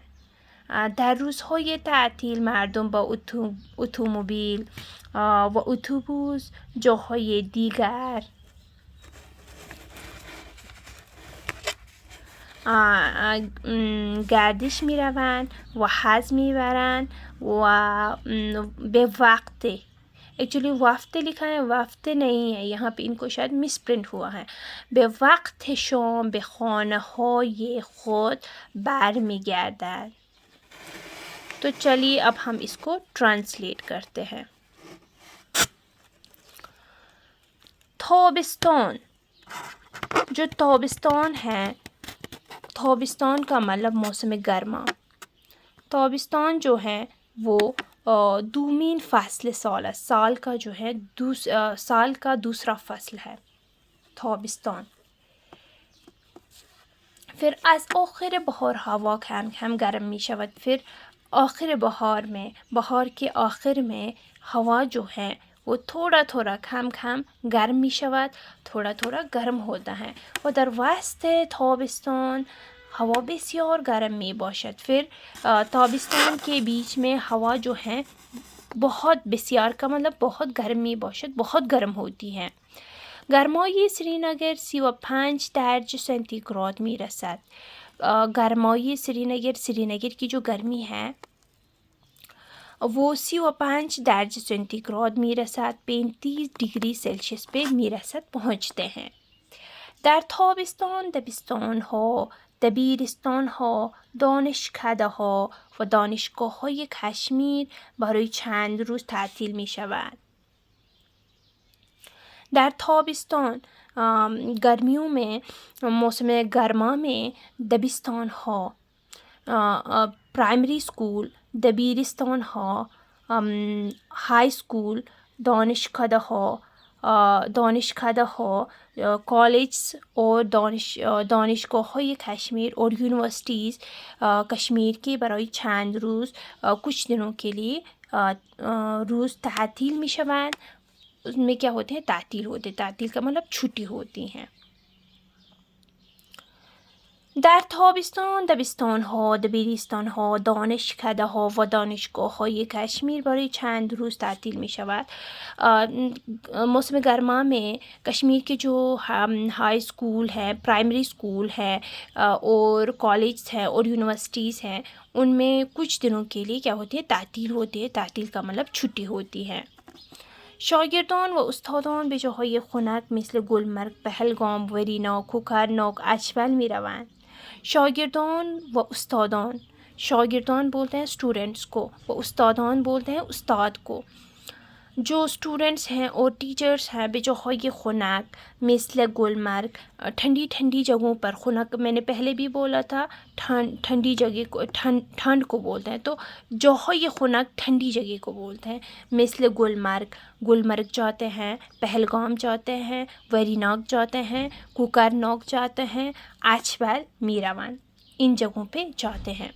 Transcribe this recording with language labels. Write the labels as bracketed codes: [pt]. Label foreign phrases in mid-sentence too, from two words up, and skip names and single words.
[fa] در روزهای تعطیل مردم با اتومبیل و اتوبوس جاهای دیگر گردش می روند و حج می برند و به وقت [ur] ایکچولی وقت لکھا ہے، وقت نہیں ہے یہاں پہ، ان کو شاید مس پرنٹ ہوا ہے۔ [fa] به وقت شام به خانه های خود برمیگردند. [ur] تو چلیے اب ہم اس کو ٹرانسلیٹ کرتے ہیں۔ تابستان، جو تابستان ہے، تابستان کا مطلب موسم گرما۔ تابستان جو ہے وہ [fa] دومین فصل سال [ur] ہے، سال کا جو ہے سال کا دوسرا فصل ہے تابستان۔ [fa] پھر از آخر بہار ہوا کم کم گرم می شود. [ur] پھر آخر بہار میں، بہار کے آخر میں ہوا جو ہے وہ تھوڑا تھوڑا [fa] کم کم گرم می شود، [ur] تھوڑا تھوڑا گرم ہوتا ہے. [fa] و در وسط تابستان ہوا بسیار گرم می باشد. [ur] پھر تابستان کے بیچ میں ہوا جو ہے بہت، بسیار کا مطلب بہت، گرم می باشد بہت گرم ہوتی ہے. [fa] گرمای سرینگر 35 درجه سانتیگراد می رسد. [ur] گرمای سرینگر کی جو گرمی ہے وہ [fa] 35 درجه سانتیگراد می رسد، [ur] 35 ڈگری سلسیس پہ [fa] می رسد، [ur] پہنچتے ہیں. [fa] در تابستان دبستان‌ها، دبیرستان‌ها، دانشکده‌ها و دانشگاه‌های کشمیر برای چند روز تعطیل می‌شوند. در تابستان [ur] گرمیوں میں موسم گرما میں [fa] دبستان ها، [en] primary school, [fa] دبیرستان ها، [en] high school, [fa] دانشکده ها، [ur] کالجز اور [fa] دانشگاه های [ur] کشمیر اور یونیورسٹیز کشمیر کے [fa] برای چند روز [ur] کچھ دنوں کے لیے [fa] روز تعطیل می شوند. [ur] اس میں کیا ہوتے ہیں؟ تعطیل ہوتے ہیں. تعطیل کا مطلب چھٹی ہوتی ہیں. [fa] در تابستان دبستان‌ها، دبیرستان‌ها، دانشکده‌ها و دانشگاه‌های کشمیر برای چند روز تعطیل می‌شود. [ur] موسم گرما میں کشمیر کے جو [en] high school [ur] ہے، [en] primary school [ur] ہے اور کالجز ہیں اور یونیورسٹیز ہیں، ان میں کچھ دنوں کے لیے کیا ہوتی ہے؟ تعطیل ہوتی ہے. تعطیل کا مطلب چھٹی ہوتی ہے. [fa] شاگردان و استادان به جاهای خنک مثل گلمرگ، پهلگام، وریناک، کوکرناک، اچبل می روند. شاگردان و استادان، [ur] شاگردان بولتے ہیں اسٹوڈنٹس کو، [fa] و استادان [ur] بولتے ہیں استاد کو. جو اسٹوڈنٹس ہیں اور ٹیچرس ہیں [fa] بے جاهای خنک مثل گلمرگ، [ur] ٹھنڈی ٹھنڈی جگہوں پر. خنک میں نے پہلے بھی بولا تھا ٹھنڈی جگہ کو ٹھنڈ کو بولتے ہیں، تو [fa] جاهای خنک [ur] ٹھنڈی جگہ کو بولتے ہیں. مثل گلمرگ، گلمرگ جاتے ہیں، پہلگام جاتے ہیں، ویریناگ جاتے ہیں، کوکرناگ جاتے ہیں، اچبل میروان، ان جگہوں پہ جاتے ہیں.